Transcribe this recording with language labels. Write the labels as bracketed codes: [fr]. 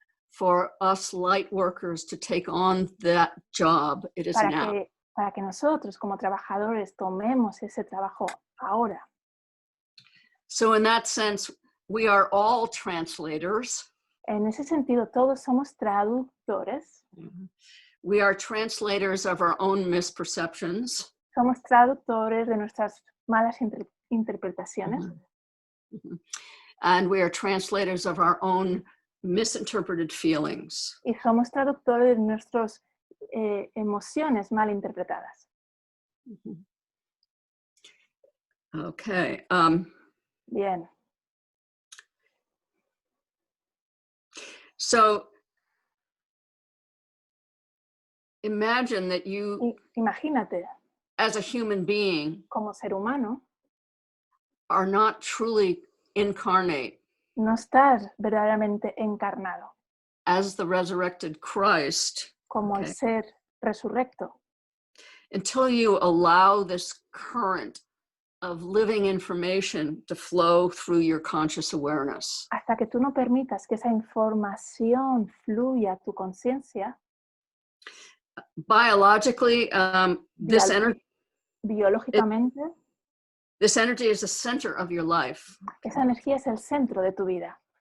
[en] for us light workers to take on that job, it is now. [es] para que nosotros como trabajadores tomemos ese trabajo ahora. [en] So in that sense, we are all translators. [es] En ese sentido, todos somos traductores. [en] We are translators of our own misperceptions. [es] Somos traductores de nuestras malas interpretaciones. [en] And we are translators of our own misinterpreted feelings. [es] Y somos traductores de nuestras emociones mal interpretadas. [en] Okay. [es] Bien. [en] So imagine that you, [es] Imagínate, [en] as a human being, [es] como ser humano, [en] are not truly incarnate [es] no estás verdaderamente encarnado [en] as the resurrected Christ, [es] como el ser resurrecto, [en] until you allow this current of living information to flow through your conscious awareness. [es] hasta que tú no permitas que esa información fluya a tu conciencia. [en] Biologically, this [es] biológicamente, [en] energy is the center of your life. [es] esa energía es el centro de tu vida.